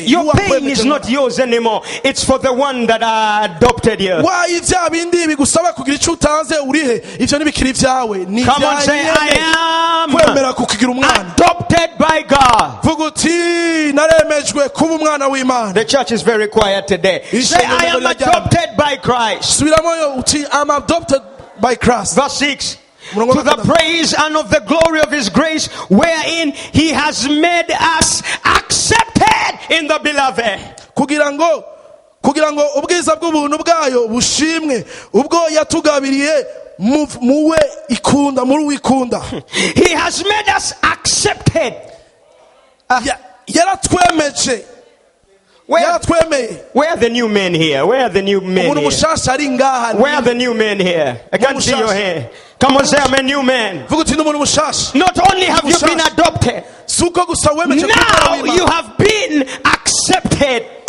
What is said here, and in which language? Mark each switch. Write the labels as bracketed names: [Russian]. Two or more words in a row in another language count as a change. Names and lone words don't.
[English] Your pain is not yours anymore. It's for the one that adopted you. [Rundi] Wa ivya bindi bigusaba kugira ico utanze urihe, ivyo nibikiri vyawe. [Kinyarwanda] Ni [English] Come on, say I am [Kinyarwanda] kwemera kukigira umwana. [English] Adopted by God. [Kinyarwanda] Vuga uti naremejwe kuba umwana w'Imana. [English] The church is very quiet today. Say I am adopted by Christ. [Kinyarwanda] Subiramoyo uti [English] I'm adopted by Christ. Verse 6. To the praise and of the glory of His grace, wherein He has made us accepted in the beloved. [Kinyarwanda] Kugira ngo ubwiza bw'ubuntu bwayo bushimwe ubwo yatugabiriye muwe ikunda muri wikunda. [English] He has made us accepted. [Kinyarwanda] Yaratwemeje. [English] Where are the new men here? Where are the new men here? Where are the new men here? I can't see your hand. Come on, say I'm a new man. Not only have you been adopted, now you have been accepted.